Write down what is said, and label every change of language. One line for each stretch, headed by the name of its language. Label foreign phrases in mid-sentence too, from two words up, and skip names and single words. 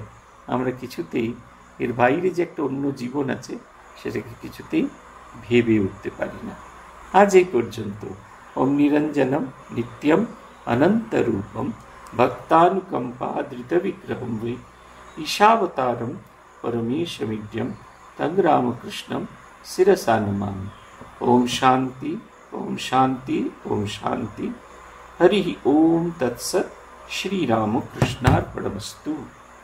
Bangla: আমরা কিছুতেই এর বাইরে যে একটা অন্য জীবন আছে সেটাকে কিছুতেই ভেবে উঠতে পারি না। আজ এই পর্যন্ত।
Sanskrit: ওম নিরঞ্জনম নিত্যম অনন্তরূপম ভক্তানুকম্পাদৃত বিগ্রহম বৈ ঈশাবতারম পরমেশমিড্যম তং রামকৃষ্ণম শিরসা নমামি। ओम शांति, ओम शांति, ओम शांति। हरि ओम तत्सत्। श्री रामकृष्णार्पणमस्तु।